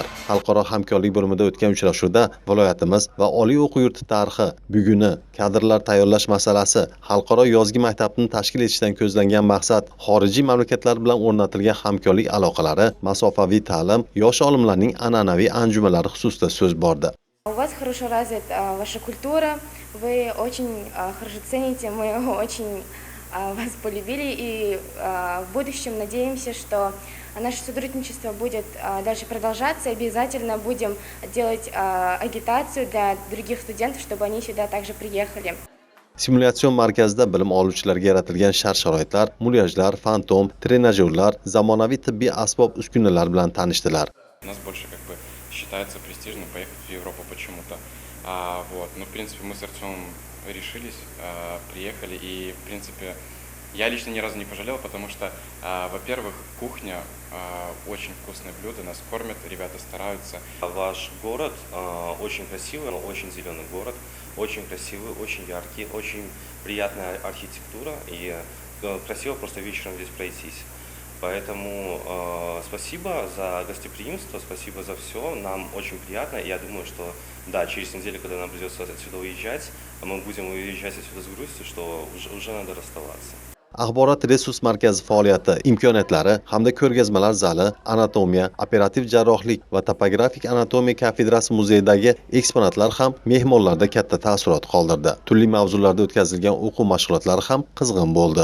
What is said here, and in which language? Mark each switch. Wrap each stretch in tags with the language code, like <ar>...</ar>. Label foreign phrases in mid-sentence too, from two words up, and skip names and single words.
<uz>Xalqaro hamkorlik bo'limida o'tgan uchrashuvda viloyatimiz va oliy o'quv yurti tarixi, buguni, kadrlar tayyorlash masalasi, xalqaro yozgi maktabni tashkil etishdan ko'zlangan maqsad, xorijiy mamlakatlar bilan o'rnatilgan hamkorlik aloqalari, masofaviy ta'lim, yosh olimlarning an'anaviy anjumanlari xususida so'z bordi.</uz> <ru>У вас хорошо развита ваша культура, вы очень хорошо цените, мы очень вас полюбили и в будущем надеемся, что наше сотрудничество будет дальше продолжаться. Обязательно будем делать агитацию для других студентов, чтобы они сюда также приехали.</ru> <uz>Simulyatsiyon markazida bilim oluvchilarga yaratilgan shart-sharoitlar, mulyajlar, fantom, trenajyorlar, zamonaviy tibbiy asbob-uskunalar bilan tanishdilar.</uz> <ru>У нас больше считается престижным поехать в Европу почему-то. Но в принципе мы с Артемом решились, приехали и в принципе я лично ни разу не пожалел, потому что, во-первых, кухня, очень вкусные блюда, нас кормят, ребята стараются. Ваш город очень красивый, но очень зеленый город, очень красивый, очень яркий, очень приятная архитектура и красиво просто вечером здесь пройтись. Поэтому спасибо за гостеприимство, спасибо за все, нам очень приятно. И я думаю, что да, через неделю, когда нам придется отсюда уезжать, мы будем уезжать отсюда с грустью, что уже надо расставаться.</ru> <uz>Axborot resurs markazi faoliyati, imkoniyatlari hamda ko'rgazmalar zali, anatomiya, operativ jarrohlik va topografik anatomiya kafedrasi muzeyidagi eksponatlar ham mehmonlarda katta taassurot qoldirdi. Turli mavzularda o'tkazilgan o'quv mashg'ulotlari ham qizg'in bo'ldi.</uz>